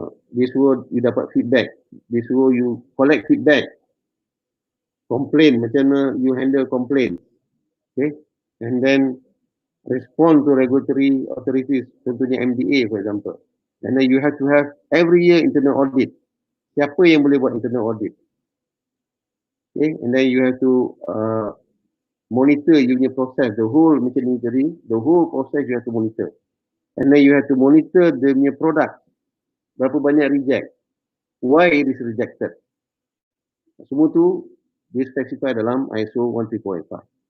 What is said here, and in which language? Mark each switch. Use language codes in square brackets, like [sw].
[ms] Dia suruh you dapat feedback. Dia suruh [en] you collect feedback. Complain, [ms] macam mana [en] you handle complaint. Okay. And then respond to regulatory authorities, [ms] contohnya [en] MDA for example. And then you have to have every year internal audit. [ms] Siapa yang boleh buat internal audit? [en] Okay. And then you have to monitor you punya process, the whole machinery, the whole process you have to monitor. And then you have to monitor the punya product. [ms] Berapa banyak reject? [en] Why it is rejected? [ms] Semua tu dia specify dalam ISO 13485.